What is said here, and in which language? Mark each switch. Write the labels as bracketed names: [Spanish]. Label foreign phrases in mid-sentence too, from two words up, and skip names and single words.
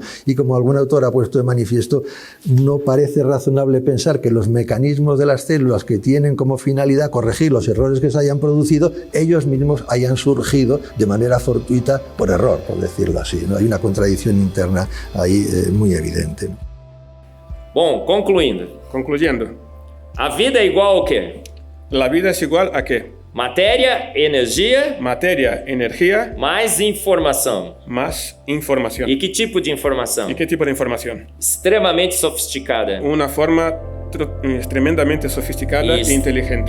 [Spanish] Y como algún autor ha puesto de manifiesto, no parece razonable pensar que los mecanismos de las células que tienen como finalidad corregir los errores que se hayan producido, ellos mismos hayan surgido de manera fortuita por error, por decirlo así. ¿No? Hay una contradicción interna ahí muy evidente. [Portuguese] Bom, [Spanish] Concluyendo, [Portuguese] a vida é igual ao quê? [Spanish] ¿la vida es igual a qué? [Portuguese] Matéria, energia, [Spanish] Materia, energía, [Portuguese] mais informação. [Spanish] más información. [Portuguese] E que tipo de informação? [Spanish] ¿Y qué tipo de información? [Portuguese] Extremamente sofisticada. [Spanish] Una forma tremendamente sofisticada e inteligente.